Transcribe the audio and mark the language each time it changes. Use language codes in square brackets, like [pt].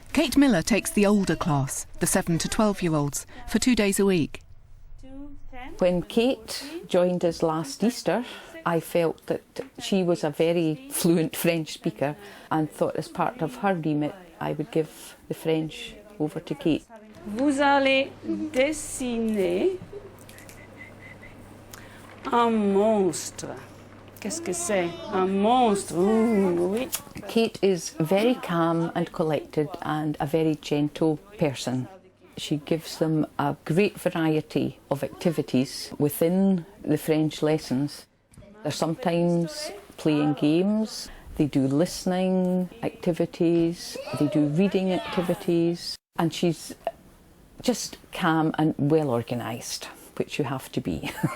[en] Kate Miller takes the older class, the 7 to 12-year-olds, for 2 days a week. When Kate joined us last Easter, I felt that she was a very fluent French speaker and thought as part of her remit I would give the French over to Kate. [fr] Vous allez dessiner un monstre. Qu'est-ce que c'est? Un monstre. Oui. [en] Kate is very calm and collected and a very gentle person. She gives them a great variety of activities within the French lessons. They're sometimes playing games, they do listening activities, they do reading activities, and she's just calm and well organised, which you have to be.